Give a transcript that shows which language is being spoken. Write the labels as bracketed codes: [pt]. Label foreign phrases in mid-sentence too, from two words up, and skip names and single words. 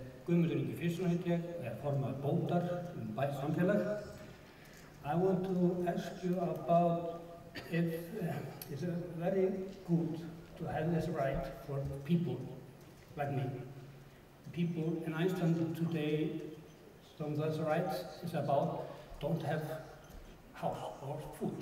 [is] Guðmundur Ingi Fisson heit ég, formaður bótar samfélag. [en] I want to ask you about if it's very good to have this right for people like me. People in Iceland today, some of those rights is about don't have house or food.